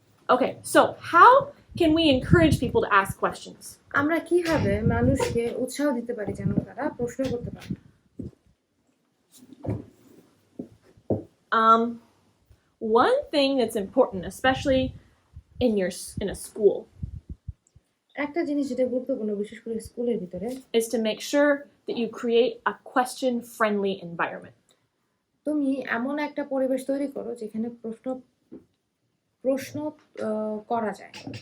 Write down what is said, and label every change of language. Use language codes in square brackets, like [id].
[en] Okay, so how can we encourage people to ask questions? [bn] আমরা কিভাবে মানুষকে উৎসাহ দিতে পারি যেন তারা প্রশ্ন করতে পারে? [en] One thing that's important, especially in a school, [bn] একটা জিনিস যেটা গুরুত্বপূর্ণ বিশেষ করে স্কুলের ভিতরে, [en] is to make sure that you create a question-friendly environment. [bn] তুমি এমন একটা পরিবেশ তৈরি করো যেখানে প্রশ্ন করা যায়।